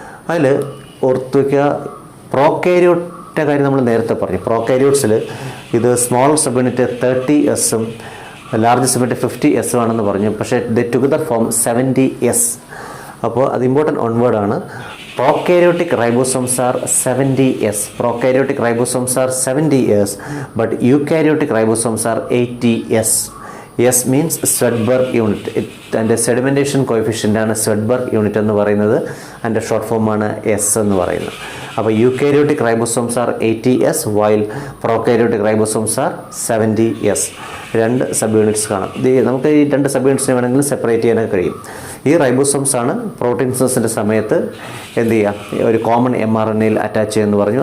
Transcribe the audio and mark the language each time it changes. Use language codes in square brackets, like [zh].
[ml] അതിൽ ഓർത്ത് വയ്ക്കുക, പ്രോകാരിയോട്ടിൻ്റെ കാര്യം നമ്മൾ നേരത്തെ പറഞ്ഞു. പ്രോകാരിയോട്സിൽ ഇത് smaller sub unit 30S larger sub unit 50S ആണെന്ന് പറഞ്ഞു. പക്ഷേ ദ ടുഗദർ ഫോം 70S. അപ്പോൾ അത് important ഓൺവേർഡാണ്. [en] Prokaryotic ribosomes are 70S. Prokaryotic ribosomes are 70S, but eukaryotic ribosomes are 80S. S means Swedberg unit. And the sedimentation coefficient ആണ് Swedberg unit എന്ന് പറയുന്നത്. [ml] അതിൻ്റെ short ഫോമാണ് S എന്ന് പറയുന്നത്. [en] അപ്പോൾ eukaryotic ribosomes are 80S while prokaryotic ribosomes are 70S. [ml] 2 sub units കാണാം. നമുക്ക് ഈ 2 സബ് യൂണിറ്റ്സിനെ വേണമെങ്കിൽ സെപ്പറേറ്റ് ചെയ്യാനൊക്കെ കഴിയും. ഈ റൈബോസോംസ് ആണ് പ്രോട്ടീൻസിൻ്റെ സമയത്ത് എന്ത് ചെയ്യുക, ഒരു കോമൺ mRNAയിൽ അറ്റാച്ച് ചെയ്യുമെന്ന് പറഞ്ഞു.